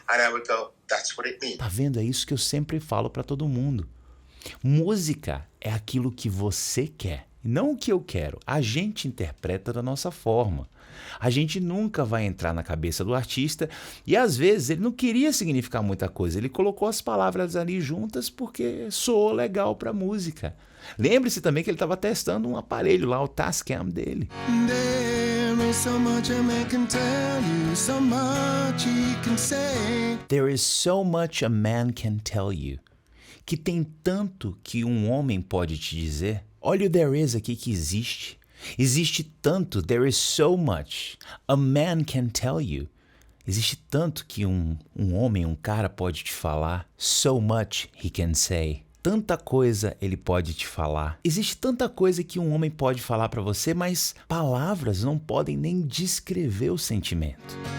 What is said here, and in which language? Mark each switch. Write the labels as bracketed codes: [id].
[en] And I would go, that's what it means. [pt] Tá vendo? É isso que eu sempre falo para todo mundo. Música é aquilo que você quer, não o que eu quero. A gente interpreta da nossa forma. A gente nunca vai entrar na cabeça do artista e às vezes ele não queria significar muita coisa. Ele colocou as palavras ali juntas porque soou legal para música. Lembre-se também que ele estava testando um aparelho lá, o Tascam dele. [en] There is so much a man can tell you, so much he can say. There is so much a man can tell you. [pt] Que tem tanto que um homem pode te dizer. Olha o there is aqui que existe. Existe tanto, [en] there is so much. A man can tell you. [pt] Existe tanto que um homem, um cara pode te falar. [en] So much he can say. [pt] Tanta coisa ele pode te falar. Existe tanta coisa que um homem pode falar para você, mas palavras não podem nem descrever o sentimento.